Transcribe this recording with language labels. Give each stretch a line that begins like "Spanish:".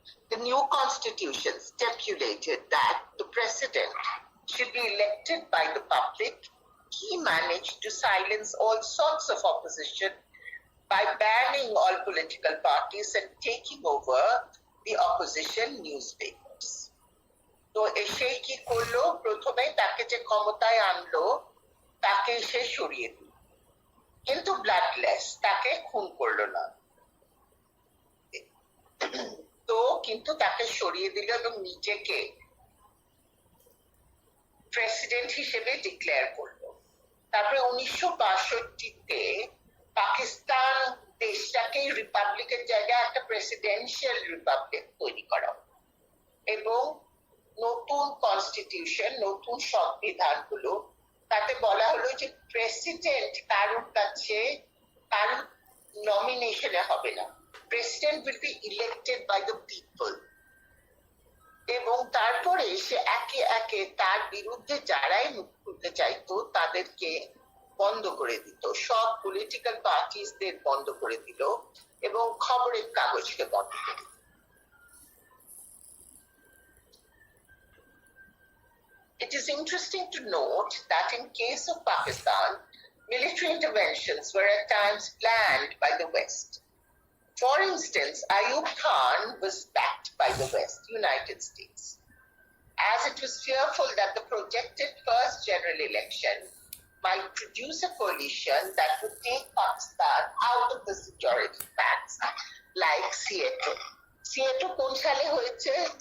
English: The new constitution stipulated that the president should be elected by the public. He managed to silence all sorts of opposition by banning all political parties and taking over the opposition newspapers.
Bangla: তো এসে কি করলো, প্রথমে তাকে যে ক্ষমতায় আনলো তাকে সে সরিয়ে দিল, কিন্তু ব্লাডলেস, তাকে খুন করলো না। তো কিন্তু তাকে সরিয়ে দিল এবং নিজেকে প্রেসিডেন্ট হিসেবে ডিক্লেয়ার করলো। তারপরে 1962-তে পাকিস্তান দেশটাকে রিপাবলিকের জায়গায় একটা প্রেসিডেন্সিয়াল রিপাবলিক তৈরি করা এবং নতুন কনস্টিটিউশন, নতুন সংবিধান হলো। তাতে বলা হলো যে প্রেসিডেন্ট কারোর কাছে কারোর নমিনেশনে হবে না,
English: President will be elected by the people.
Bangla: এবং তারপরে সে একে একে তার বিরুদ্ধে যারাই মুখ খুলতে চাইতো তাদেরকে বন্ধ করে দিত, সব পলিটিক্যাল পার্টিসদের বন্ধ করে দিল এবং খবরের কাগজকে বন্ধ করে দিল।
English: It is interesting to note that in case of Pakistan, military interventions were at times planned by the West. For instance, Ayub Khan was backed by the West, United States, as it was fearful that the projected first general election might produce a coalition that would take Pakistan out of the security pacts, like Seattle.
Bangla: Seattle কোন সালে হয়েছে?